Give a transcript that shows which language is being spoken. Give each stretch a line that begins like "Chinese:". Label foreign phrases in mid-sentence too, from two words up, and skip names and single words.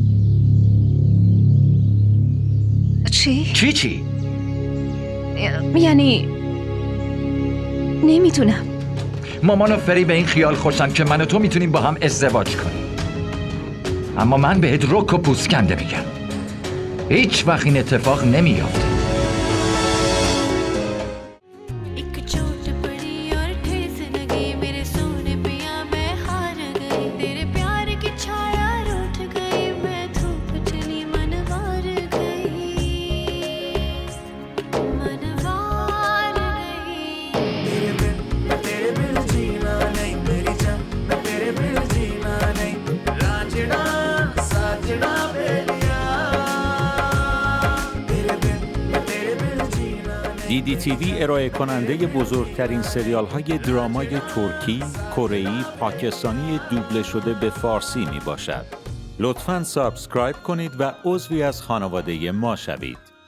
Persian: چی؟ یعنی نمیتونم. مامان و فری به این خیال خوشن که من و تو میتونیم با هم ازدواج کنیم، اما من بهت رک و پوسکنده میگم هیچ وقت این اتفاق نمیافته.
Urdu: ایک چوٹ پڑی اور ٹھیس لگی میرے سونے پیا میں ہار گئی تیرے پیار کی چھایا روٹھ گئی میں دھوپ چلی منوار گئی تیرے بن جینا نہیں میری جان میں تیرے بن جینا نہیں رانجھنا ساجنا بیلیا تیرے بن جینا
Persian: دیدی تیوی ارائه کننده بزرگترین سریال های درامای ترکی، کره‌ای، پاکستانی دوبله شده به فارسی می باشد. لطفاً سابسکرایب کنید و عضوی از خانواده ما شوید.